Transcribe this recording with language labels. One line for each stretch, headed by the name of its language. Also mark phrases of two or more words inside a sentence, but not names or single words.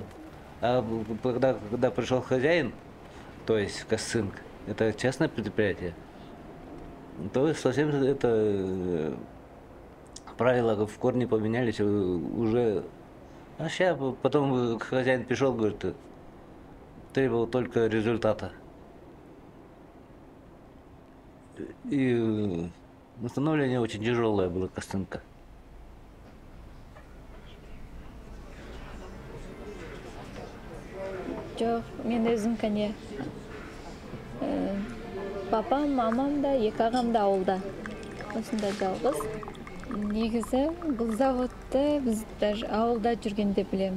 Russian: А когда пришел хозяин, то есть Косцинк, это частное предприятие, то совсем это правила в корне поменялись, уже А сейчас потом хозяин пришел, говорит, требовал только результата. И восстановление очень тяжелое было костынка.
Kazakh: Жоқ, мен өзім кәне папам, мамам да, екі ағам да ауылда. Осында жалғыз. Негізі бұл заводты біз даже ауылда жүргенде білеміз.